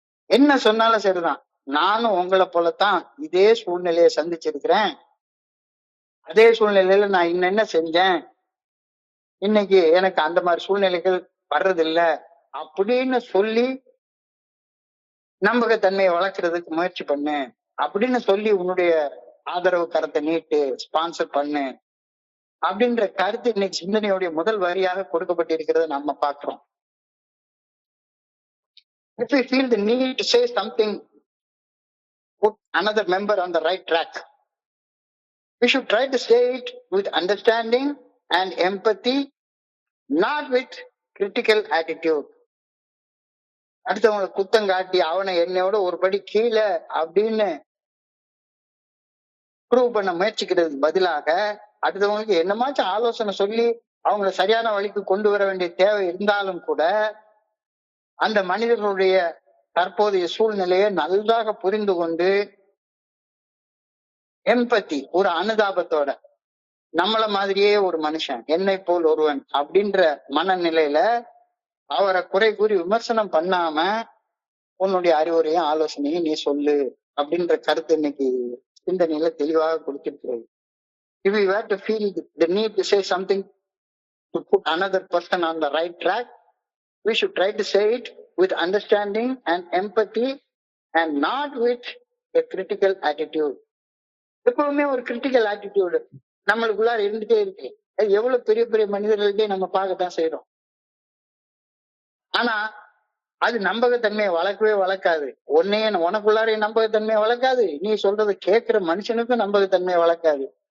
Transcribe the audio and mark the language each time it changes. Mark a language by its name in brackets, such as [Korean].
[Tamil] என்ன சொன்னாலும் சரிதான், நானும் உங்களை போலத்தான் இதே சூழ்நிலையை சந்திச்சிருக்கிறேன், அதே சூழ்நிலையில நான் என்ன செஞ்சேன், இன்னைக்கு எனக்கு அந்த மாதிரி சூழ்நிலைகள் வர்றதில்லை அப்படின்னு சொல்லி நம்பகத்தன்மையை வளர்க்கறதுக்கு முயற்சி பண்ணு அப்படின்னு சொல்லி உன்னுடைய ஆதரவு கருத்தை நீட்டு, ஸ்பான்சர் பண்ணு அப்படின்ற கருத்து இன்னைக்கு சிந்தனையுடைய முதல் வரியாக கொடுக்கப்பட்டிருக்கிறத நம்ம பார்க்கிறோம். [English] If we feel the need to say something, put another member on the right track, we should try to say it with understanding and empathy, not with critical attitude. [Tamil] அடுத்தவங்க குத்தம் காட்டி அவனை என்னையோட ஒரு படி கீழே அப்படின்னு ப்ரூவ் பண்ண முயற்சிக்கிறதுக்கு பதிலாக அடுத்தவங்களுக்கு என்னமாச்சும் ஆலோசனை சொல்லி அவங்கள சரியான வழிக்கு கொண்டு வர வேண்டிய தேவை இருந்தாலும் கூட அந்த மனிதர்களுடைய தற்போதைய சூழ்நிலையை நன்றாக புரிந்து கொண்டு எம்பத்தி, ஒரு அனுதாபத்தோட, நம்மள மாதிரியே ஒரு மனுஷன், என்னை போல் ஒருவன் அப்படின்ற மனநிலையில அவரை குறை கூறி விமர்சனம் பண்ணாம உன்னுடைய அறிவுரையும் ஆலோசனையும் நீ சொல்லு அப்படின்ற கருத்து இன்னைக்கு சிந்தனையில தெளிவாக கொடுத்திருக்கிறது. [English] If we were to feel the need to say something to put another person on the right track, we should try to say it with understanding and empathy and not with a critical attitude. [Tamil] எப்பவுமே ஒரு critical attitude நம்மளுக்குள்ளார இருந்துட்டே இருக்கு. எவ்வளவு பெரிய பெரிய மனிதர்கள்ட்டே நம்ம பார்க்கத்தான் செய்யறோம். ஆனா அது நம்பகத்தன்மையை வளர்க்காது. உனக்குள்ளார நம்பகத்தன்மையை வளர்க்காது, நீ சொல்றதை கேட்கிற மனுஷனுக்கும் நம்பகத்தன்மையை வளர்க்காது.